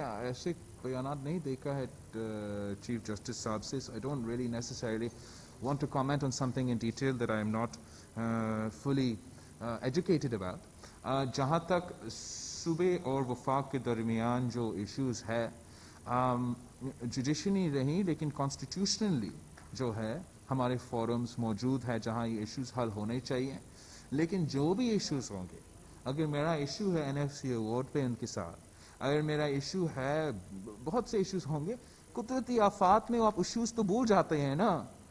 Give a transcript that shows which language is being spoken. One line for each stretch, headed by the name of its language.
Hindi: ऐसे बयानात नहीं देखा है चीफ जस्टिस साहब से.
English: I don't really necessarily want to comment on something in detail that I am not fully educated about.
Hindi: जहाँ तक सूबे और वफाक के दरमियान जो इश्यूज है जुडिशरी नहीं लेकिन कॉन्स्टिट्यूशनली जो है हमारे फोरम्स मौजूद है जहाँ ये इश्यूज हल होने चाहिए. लेकिन जो भी इश्यूज होंगे, अगर मेरा इशू है NFC अवार्ड पे उनके साथ, अगर मेरा इशू है, बहुत से इश्यूज होंगे, कुदरती आफात में आप इश्यूज तो भूल जाते हैं ना.